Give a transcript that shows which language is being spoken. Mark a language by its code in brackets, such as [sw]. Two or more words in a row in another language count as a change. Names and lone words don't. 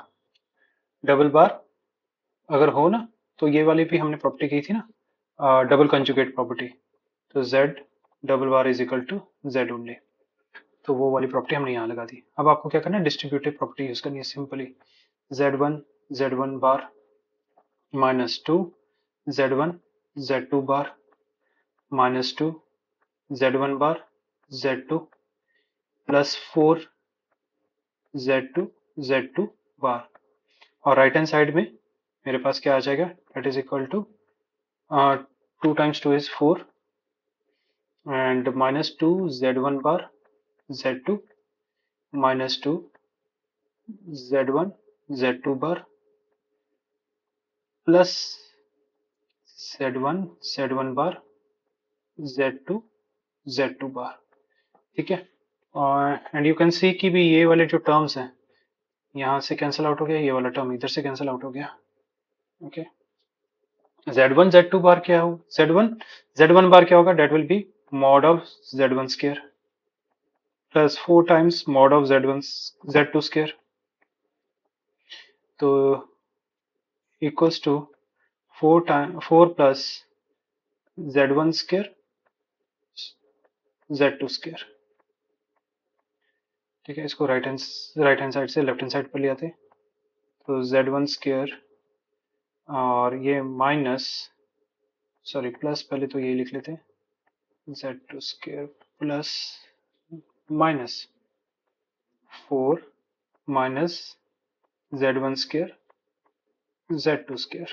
[en] double bar [hi] अगर हो ना तो ये वाली भी हमने प्रॉपर्टी की थी ना, [en] double conjugate property, [hi] तो [en] z double bar is equal to z only. [hi] तो वो वाली प्रॉपर्टी हमने यहाँ लगा दी। अब आपको क्या करना है, [en] distributive property [hi] यूज करनी है सिंपली। [en] z1 bar -2 z1 z2 bar -2 z1 bar z2 +4 z2 z2 bar, [hi] और [en] right hand side [hi] में मेरे पास क्या आ जाएगा, [en] that is equal to 2 times 2 is 4 and -2 z1 bar z2 -2 z1 z2 bar plus z1 z1 bar z2 z2 bar। [hi] ठीक है, और [en] and you can see [hi] कि भी ये वाले जो टर्म्स हैं यहाँ से [en] cancel out [hi] हो गया, ये वाला टर्म इधर से [en] cancel out [hi] हो गया। ओके, [en] z1 z2 bar [hi] क्या हो, [en] z1 bar [hi] क्या होगा, [en] that will be mod of z1 square plus 4 times mod of z1 z2 square, तो equals to 4 plus z1 square z2 square। [hi] ठीक है, इसको [en] right hand side [hi] से [en] left hand side [hi] पर ले आते, तो [en] z1 square [hi] और ये प्लस पहले तो ये लिख लेते हैं [en] z2 square plus -4 minus z1 square z2 square.